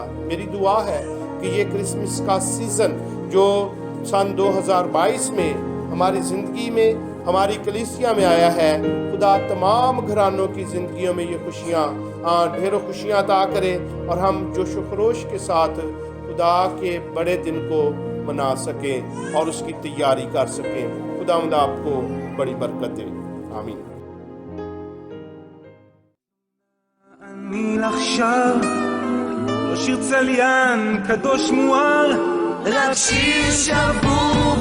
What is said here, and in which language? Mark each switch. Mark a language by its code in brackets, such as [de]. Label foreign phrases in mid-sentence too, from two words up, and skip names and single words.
[ur] میری دعا ہے کہ یہ کرسمس کا سیزن جو سن 2022 میں ہماری زندگی میں، ہماری کلیسیا میں آیا ہے، خدا تمام گھرانوں کی زندگیوں میں یہ خوشیاں ڈھیروں خوشیاں عطا کرے اور ہم جوش و خروش کے ساتھ خدا کے بڑے دن کو منا سکیں اور اس کی تیاری کر سکیں۔ خداوند آپ کو بڑی برکت دے، آمین۔ [he] אני עכשיו לא שיר צליין קדוש מואר, רק שיר שבור